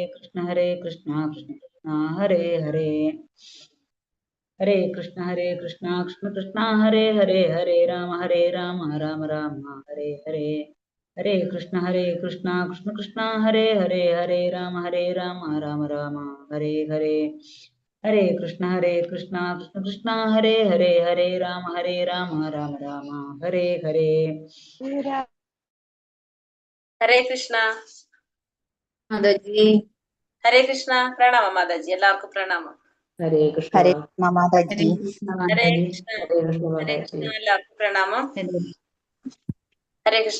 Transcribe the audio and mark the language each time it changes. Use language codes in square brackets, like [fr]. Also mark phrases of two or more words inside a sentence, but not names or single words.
[sa] कृष्ण कृष्ण कृष्ण हरे हरे, हरे कृष्ण कृष्ण कृष्ण हरे हरे, हरे राम राम राम हरे हरे, हरे कृष्ण कृष्ण कृष्ण हरे हरे, हरे राम राम राम हरे हरे, हरे कृष्ण कृष्ण कृष्ण हरे हरे, हरे राम राम राम हरे हरे, [ml] ഹരേ കൃഷ്ണ മാതാജി. ഹരേ കൃഷ്ണ. പ്രണാമം മാതാജി, എല്ലാവർക്കും പ്രണാമം. ഹരേ കൃഷ്ണ. ഹരേ കൃഷ്ണ മാതാജി. ഹരേ കൃഷ്ണ. ഹരേ കൃഷ്ണ, എല്ലാവർക്കും പ്രണാമം. ഹരേ കൃഷ്ണ.